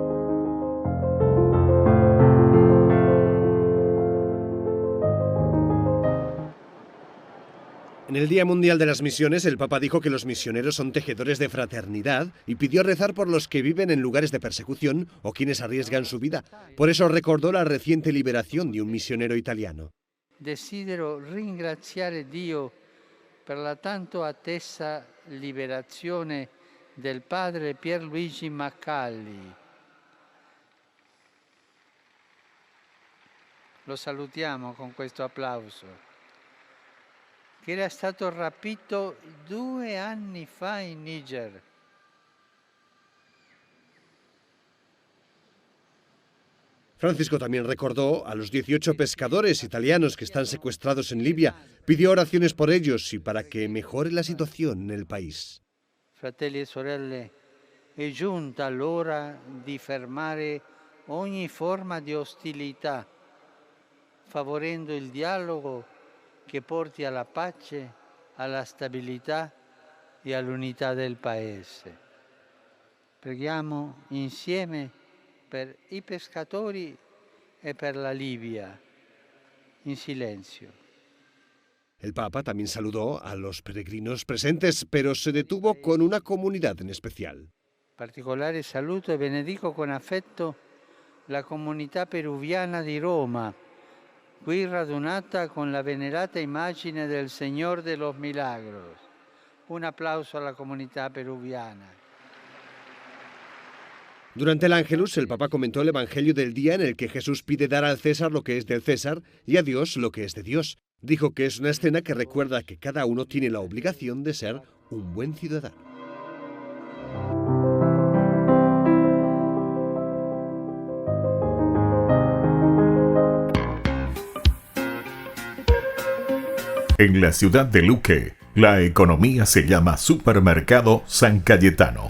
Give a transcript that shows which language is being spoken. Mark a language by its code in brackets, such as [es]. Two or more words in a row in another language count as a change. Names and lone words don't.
[es] En el Día Mundial de las Misiones, el Papa dijo que los misioneros son tejedores de fraternidad y pidió rezar por los que viven en lugares de persecución o quienes arriesgan su vida. Por eso recordó la reciente liberación de un misionero italiano. [it] Desidero ringraziare Dio per la tanto attesa liberazione del padre Pierluigi Maccalli. Lo salutiamo con questo applauso. Che era stato rapito 2 anni fa in Niger. [es] Francisco también recordó a los 18 pescadores italianos que están secuestrados en Libia. Pidió oraciones por ellos y para que mejore la situación en el país. [it] Fratelli e sorelle, è giunta l'ora di fermare ogni forma di ostilità, favorendo il dialogo che porti alla pace, alla stabilità e all'unità del Paese. Preghiamo insieme per i pescatori e per la Libia, in silenzio. [es] El Papa también saludó a los peregrinos presentes, pero se detuvo con una comunidad en especial. [it] Particolare saluto e benedico con affetto la comunità peruviana di Roma, qui radunata con la venerata immagine del Señor de los Milagros. Un applauso alla comunità peruviana. [es] Durante el Ángelus, el Papa comentó el Evangelio del día en el que Jesús pide dar al César lo que es del César y a Dios lo que es de Dios. Dijo que es una escena que recuerda que cada uno tiene la obligación de ser un buen ciudadano. En la ciudad de Luque, la economía se llama Supermercado San Cayetano.